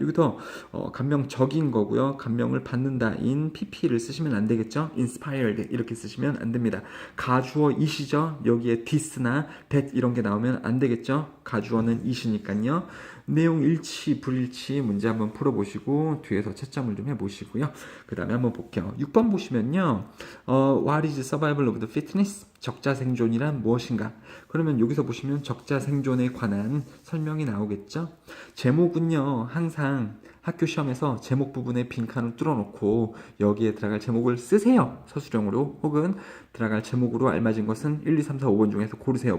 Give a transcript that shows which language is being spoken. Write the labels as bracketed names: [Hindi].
[Korean] 여기서 감명적인 거고요. 감명을 받는다인 pp를 쓰시면 안 되겠죠. inspired 이렇게 쓰시면 안 됩니다. 가주어 이시죠. 여기에 this나 that 이런 게 나오면 안 되겠죠. 가주어는 이시니까요. 내용 일치 불일치 문제 한번 풀어보시고 뒤에서 채점을 좀 해보시고요. 그 다음에 한번 볼게요. 6번 보시면요. [English] What is survival of the fittest? [Korean] 적자생존이란 무엇인가? 그러면 여기서 보시면 적자생존에 관한 설명이 나오겠죠. 제목은요, 항상 학교 시험에서 제목 부분에 빈칸을 뚫어놓고 여기에 들어갈 제목을 쓰세요. 서술형으로. 혹은 들어갈 제목으로 알맞은 것은 1, 2, 3, 4, 5번 중에서 고르세요.